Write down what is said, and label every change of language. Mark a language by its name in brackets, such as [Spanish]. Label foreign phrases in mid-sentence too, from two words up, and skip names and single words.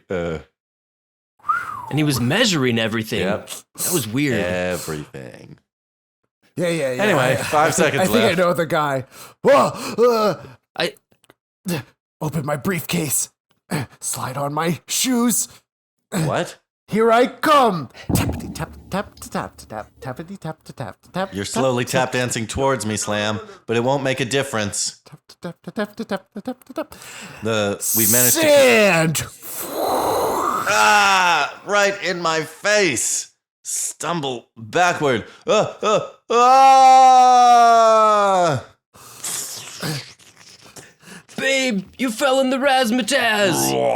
[English] And he was measuring everything. Yep. That was weird. Everything. Yeah. Anyway, 5 seconds left. I think I know the guy. Whoa, open my briefcase. Slide on my shoes. What? Here I come. Tappity tap tap tap tap tappity tap tap tap. You're slowly tap dancing towards me, Slam, but it won't make a difference. We've managed Sand. to right in my face. Stumble backward. Babe, you fell in the razzmatazz.